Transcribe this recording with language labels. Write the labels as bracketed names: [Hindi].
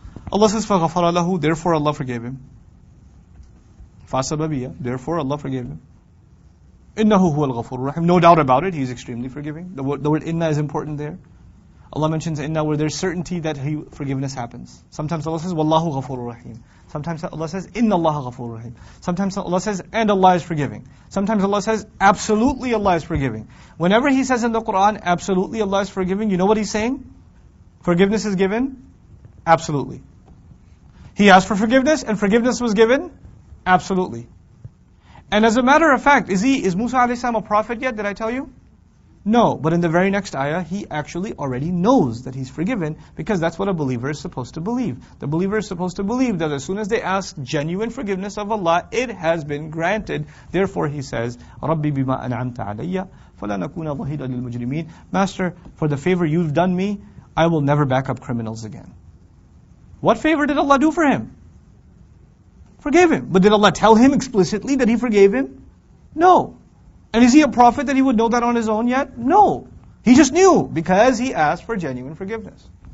[English] Allah says, [Arabic] فَغَفَرَ لَهُ. [English] Therefore Allah forgave him. فَاسَبَبِيَّ. Therefore Allah forgave him. [Arabic] إِنَّهُ هُوَ الْغَفُورُ الرَّحِيمُ. [English] No doubt about it, He's extremely forgiving. The word inna is important there. Allah mentions inna where there's certainty that forgiveness happens. Sometimes Allah says, [Arabic] وَاللَّهُ غَفُورُ رَحِيمٌ. [English] Sometimes Allah says, [Arabic] إِنَّ اللَّهَ غَفُورُ رَحِيمٌ. [English] Sometimes Allah says, and Allah is forgiving. Sometimes Allah says, absolutely Allah is forgiving. Whenever He says in the Quran, absolutely Allah is forgiving, you know what He's saying? Forgiveness is given? Absolutely. He asked for forgiveness and forgiveness was given? Absolutely. And as a matter of fact, is Musa alayhi salam a prophet yet? Did I tell you? No, but in the very next ayah, he actually already knows that he's forgiven, because that's what a believer is supposed to believe. The believer is supposed to believe that as soon as they ask genuine forgiveness of Allah, it has been granted. Therefore he says, [Arabic] رَبِّ بِمَا أَنْعَمْتَ عَلَيَّ فَلَا نَكُونَ ظَهِيرًا لِلْمُجْرِمِينَ. [English] Master, for the favor you've done me, I will never back up criminals again. What favor did Allah do for him? Forgave him. But did Allah tell him explicitly that He forgave him? No. And is he a prophet that he would know that on his own yet? No. He just knew because he asked for genuine forgiveness.